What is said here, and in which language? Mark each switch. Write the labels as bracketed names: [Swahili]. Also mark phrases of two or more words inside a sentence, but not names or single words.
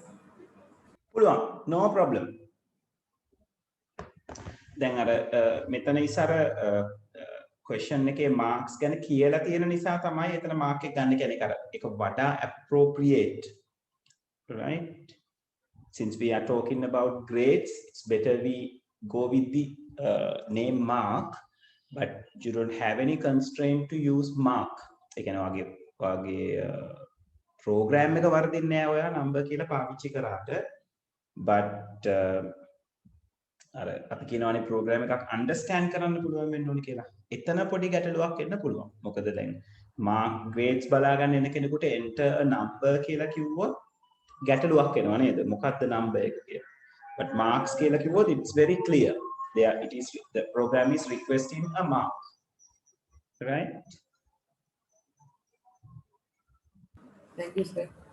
[English] Pulwa, no problem. [Sinhala] දැන් අර මෙතන ඉස්සර question එකේ marks ගැන කියලා තියෙන නිසා තමයි එතන mark එක ගන්න කියන්නේ. ඒක වඩා [English] appropriate, right? since we are talking about grades, it's better we go with the name mark, but you don't have any constraint to use mark. [Sinhala] Program එක වර්ධින්නේ නැහැ ඔයා number කියලා පාවිච්චි කරාට, but අර අපි කියනවානේ program එකක් understand කරන්න පුළුවන් වෙන්න ඕනේ කියලා. එතන පොඩි ගැටලුවක් එන්න පුළුවන්. මොකද දැන් [English] mark grades [Sinhala] බලා ගන්න එන කෙනෙකුට [English] enter a number [Sinhala] කියලා කිව්වොත් ගැටලුවක් එනවා නේද? මොකක්ද number එක කියලා. But marks කියලා කිව්වොත් [English] it's very clear. There it is, the program is requesting a mark. Right? Thank you, sir.